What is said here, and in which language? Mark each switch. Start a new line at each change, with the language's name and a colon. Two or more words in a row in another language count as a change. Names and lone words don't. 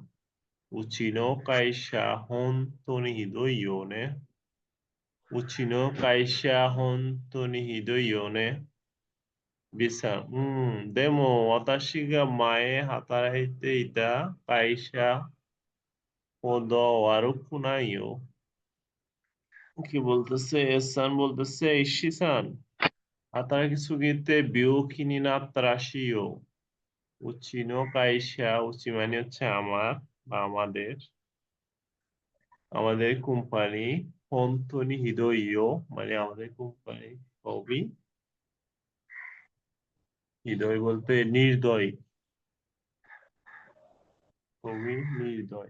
Japanese: うちの会社、本当にひどいよね。うちの会社、本当にひどいよね。B さん、でも私が前働いていた会社ほど悪くないよ。
Bangla: কি বলতেছে? এসান বলতেছে, ইশিসান,
Japanese: 働きすぎて病気になったらしいよ。うちの会社,
Bangla: উচি মানে হচ্ছে আমার বা আমাদের কোম্পানি,
Japanese: 本当にひどいよ
Bangla: মানে আমাদের কোম্পানি খুবই, হৃদয় বলতে নির্দয়, খুবই নির্দয়।